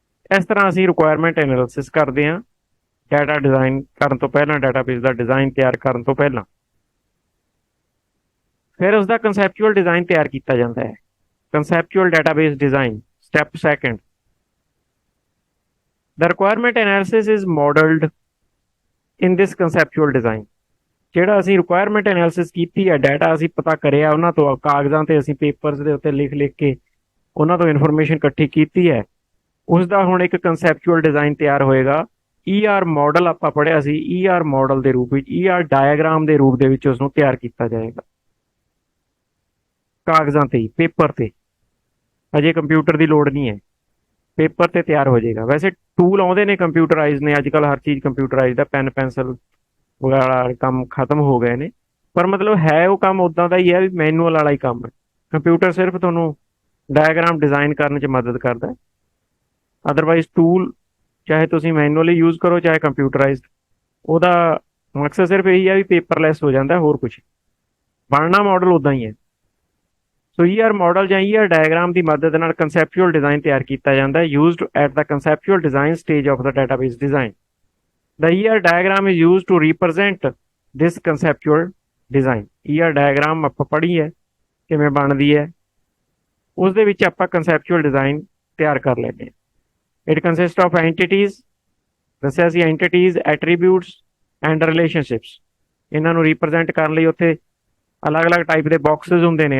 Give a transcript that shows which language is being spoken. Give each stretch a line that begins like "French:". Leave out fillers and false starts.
Punjabi: ਇਸ ਤਰ੍ਹਾਂ ਅਸੀਂ ਰਿਕੁਆਇਰਮੈਂਟ ਐਨਾਲਿਸਿਸ ਕਰਦੇ ਹਾਂ ਡਾਟਾ ਡਿਜ਼ਾਈਨ ਕਰਨ ਤੋਂ ਪਹਿਲਾਂ, ਡਾਟਾਬੇਸ ਦਾ ਡਿਜ਼ਾਈਨ ਤਿਆਰ ਕਰਨ ਤੋਂ ਪਹਿਲਾਂ। ਫਿਰ ਉਸਦਾ ਕੰਸੈਪਚੁਅਲ ਡਿਜ਼ਾਈਨ ਤਿਆਰ ਕੀਤਾ ਜਾਂਦਾ ਹੈ। ਕੰਸੈਪਚੁਅਲ database design, step second.
English: The requirement analysis is modeled in this conceptual design.
Punjabi: ਜਿਹੜਾ ਅਸੀਂ ਰਿਕੁਆਇਰਮੈਂਟ ਐਨਾਲਿਸਿਸ ਕੀਤੀ ਹੈ, ਡਾਟਾ ਅਸੀਂ ਪਤਾ ਕਰਿਆ ਉਹਨਾਂ ਤੋਂ, ਕਾਗਜ਼ਾਂ ਤੇ ਅਸੀਂ ਪੇਪਰਸ ਦੇ ਉੱਤੇ ਲਿਖ ਲਿਖ ਕੇ ਉਹਨਾਂ ਤੋਂ ਇਨਫੋਰਮੇਸ਼ਨ ਇਕੱਠੀ ਕੀਤੀ ਹੈ, ਉਸ ਦਾ ਹੁਣ ਇੱਕ ਕੰਸੈਪਚੁਅਲ ਡਿਜ਼ਾਈਨ ਤਿਆਰ ਹੋਏਗਾ। ER ਮਾਡਲ ਆਪਾਂ ਪੜ੍ਹਿਆ ਸੀ, ER ਮਾਡਲ ਦੇ ਰੂਪ ਵਿੱਚ, ER ਡਾਇਆਗ੍ਰਾਮ ਦੇ ਰੂਪ ਦੇ ਵਿੱਚ ਉਸ ਨੂੰ ਤਿਆਰ ਕੀਤਾ ਜਾਏਗਾ। ਕਾਗਜ਼ਾਂ ਤੇ ਹੀ, ਪੇਪਰ ਤੇ। ਅਜੇ ਕੰਪਿਊਟਰ ਦੀ ਲੋੜ ਨਹੀਂ ਹੈ, ਪੇਪਰ ਤੇ ਤਿਆਰ ਹੋ ਜਾਏਗਾ। ਵੈਸੇ ਟੂਲ ਆਉਂਦੇ ਨੇ ਕੰਪਿਊਟਰਾਈਜ਼ ਨੇ, ਅੱਜ ਕੱਲ੍ਹ ਹਰ ਚੀਜ਼ ਕੰਪਿਊਟਰਾਈਜ਼ਡ ਹੈ, ਪੈਨ ਪੈਨਸਲ ਵਗੈਰਾ ਕੰਮ ਖਤਮ ਹੋ ਗਏ ਨੇ। ਪਰ ਮਤਲਬ ਹੈ ਉਹ ਕੰਮ ਉਦਾਂ ਦਾ ਹੀ ਹੈ ਵੀ ਮੈਨੂਅਲ ਵਾਲਾ ਹੀ ਕੰਮ ਹੈ। ਕੰਪਿਊਟਰ ਸਿਰਫ ਤੁਹਾਨੂੰ ਡਾਇਗਰਾਮ ਡਿਜ਼ਾਈਨ ਕਰਨ 'ਚ ਮਦਦ ਕਰਦਾ। ਅਦਰਵਾਈਜ਼ ਟੂਲ ਚਾਹੇ ਤੁਸੀਂ ਮੈਨੂਅਲੀ ਯੂਜ਼ ਕਰੋ ਚਾਹੇ ਕੰਪਿਊਟਰਾਈਜ਼ਡ, ਉਹਦਾ ਮਕਸਦ ਸਿਰਫ ਇਹੀ ਹੈ ਵੀ ਪੇਪਰਲੈਸ ਹੋ ਜਾਂਦਾ, ਹੋਰ ਕੁਝ ਬਣਨਾ ਮਾਡਲ ਉਦਾਂ ਹੀ ਹੈ। ਸੋ ਈਆਰ ਮਾਡਲ ਜਾਂ ਈਆਰ ਡਾਇਗਰਾਮ ਦੀ ਮਦਦ ਨਾਲ ਕੰਸੈਪਚੁਅਲ ਡਿਜ਼ਾਈਨ ਤਿਆਰ ਕੀਤਾ ਜਾਂਦਾ ਹੈ,
English: Used at the conceptual design stage of the database design. The ER diagram is used to represent this conceptual design।
Punjabi: ER diagram ਆਪਾਂ ਪੜ੍ਹੀ ਹੈ ਕਿਵੇਂ ਬਣਦੀ ਹੈ, ਉਸ ਦੇ ਵਿੱਚ ਆਪਾਂ conceptual design ਤਿਆਰ ਕਰ ਲੈਂਦੇ ਹਾਂ।
English: It consists of entities,
Punjabi: ਦੱਸਿਆ ਸੀ
English: entities, attributes and relationships।
Punjabi: ਇਹਨਾਂ ਨੂੰ represent ਕਰਨ ਲਈ ਉੱਥੇ ਅਲੱਗ-ਅਲੱਗ ਟਾਈਪ ਦੇ ਬਾਕਸਸ ਹੁੰਦੇ ਨੇ।